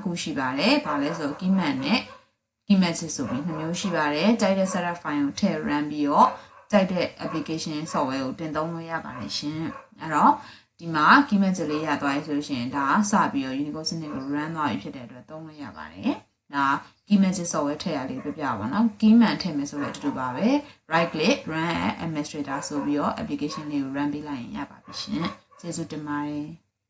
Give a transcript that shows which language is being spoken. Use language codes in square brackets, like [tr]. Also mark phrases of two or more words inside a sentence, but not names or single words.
[my] ခုရှိပါတယ်ဘာလဲဆို keyman နဲ့ key magic ဆိုပြီးနှစ်မျိုးရှိပါတယ်ကြိုက်တဲ့ [en] setup file [my] ကိုထည့် run ပြီးတော့ကြိုက်တဲ့ [en] application software [my] ကိုတင်သုံးလို့ရပါတယ်ရှင်အဲ့တော့ဒီမှာ key magic လေးရသွားပြီဆိုလို့ရှိရင်ဒါစပြီးတော့ Unicode စနစ်ကို run သွားပြီဖြစ်တဲ့အတွက်သုံးလို့ရပါတယ်ဒါ key magic software ထည့်ရလေးပြပြပါတော့ keyman ထည့်မယ်ဆိုတော့အတူတူပါပဲ [en] right click run as administrator [my] ဆိုပြီးတော့ application လေးကို run ပေးလိုက်ရင်ရပါပြီရှင်ကျေးဇူးတင်ပါတယ်